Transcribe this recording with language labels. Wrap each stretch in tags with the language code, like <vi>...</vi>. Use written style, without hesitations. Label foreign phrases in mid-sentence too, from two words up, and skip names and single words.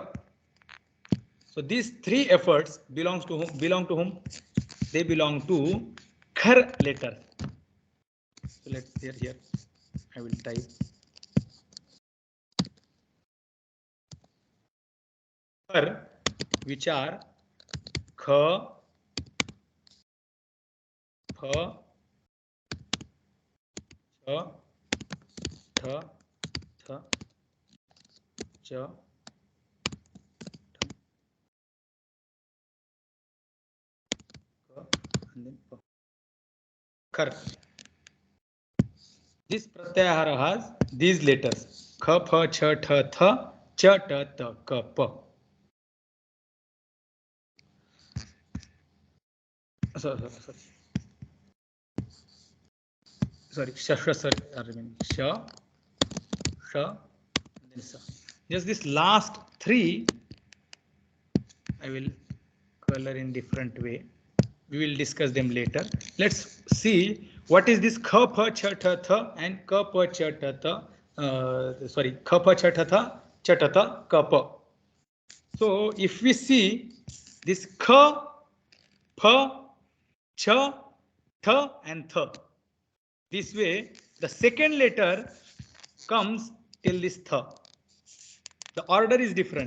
<en>So these three efforts belong to whom? They belong to Khar letter. So let's here I will type Khar, which are Kha, Pha, Cha, Tha, Tha, Cha, and then Pa. Khar. This pratyahara has these letters Kha, Pha, Cha, Tha, Tha, Cha, Ta, Ta, Ka, Pa. Sorry, sorry, Sha, Sha, and then Sa. Just this last three, I will color in different way. We will discuss them later. Let's see what is this Kha, Pha, Cha, Ta, Tha and Ka, Pa, Cha, Ta, Tha. Kha, Pa, Cha, Ta, Tha, Cha, Ta, Tha, Ka, Pa. So if we see this Kha, Pha, Cha, Tha and Tha. This way, the second letter comes till this Tha. The order is different.</en>